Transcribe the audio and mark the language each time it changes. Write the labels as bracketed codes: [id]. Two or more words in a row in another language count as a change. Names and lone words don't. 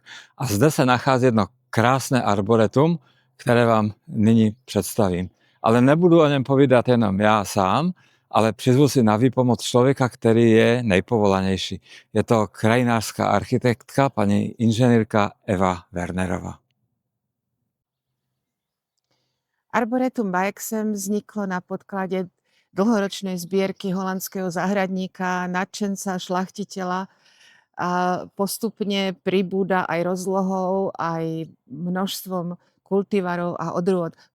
[cs] A zde se nachází jedno krásné arboretum, které vám nyní představím. Ale nebudu o něm povídat jenom já sám, ale přizvu si na výpomoc člověka, který je nejpovolanější. Je to krajinářská architektka, paní inženýrka Eva Wernerová. [sk] Arboretum Baexem vzniklo na podklade dlhoročnej zbierky holandského zahradníka, nadšenca, šlachtiteľa a postupne pribúda aj rozlohou, aj množstvom kultivarov a odrôd.